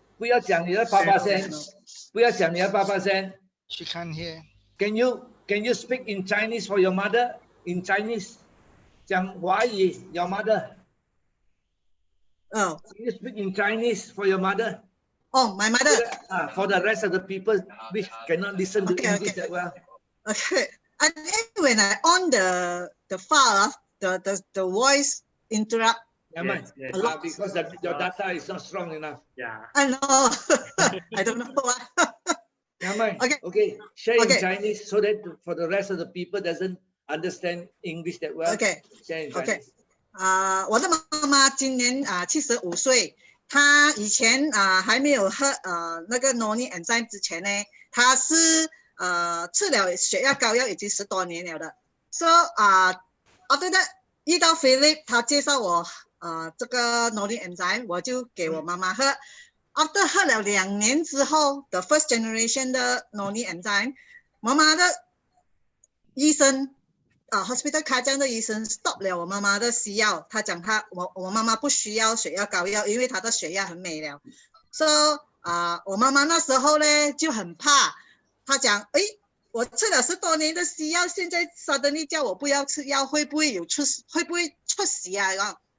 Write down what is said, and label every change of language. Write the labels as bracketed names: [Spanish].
[Chinese] 不要讲你的爸爸先，不要讲你的爸爸先。 [English] She can't hear. Can you speak in Chinese for your mother? In Chinese, [Chinese] 讲华语 [English] your mother. Oh. Can you speak in Chinese for your mother? Oh, my mother. For the rest of the people which cannot listen to English that well. Okay. And then when I on the file, the voice interrupt. Yes. Because your data is not strong enough. Yeah. I know. I don't know why. Okay. Share in Chinese so that for the rest of the people doesn't understand English that well. Okay. Share in Chinese. [Chinese] 我的妈妈今年75岁，她以前还没有喝那个 Noni enzyme 之前呢，她是吃了血压高药已经10多年了的。 [English] So after that [Chinese] 遇到 Philip， 他介绍我这个 Noni enzyme， 我就给我妈妈喝。 After 喝了2年之后 ， [English] the first generation [Chinese] 的 Noni enzyme， 妈妈的医生 hospital 开这样的医生 stop 了我妈妈的西药，他讲我妈妈不需要血压高药，因为她的血压很美了。 So 我妈妈那时候呢就很怕，她讲我吃了10多年的西药，现在 suddenly 叫我不要吃药，会不会出事啊？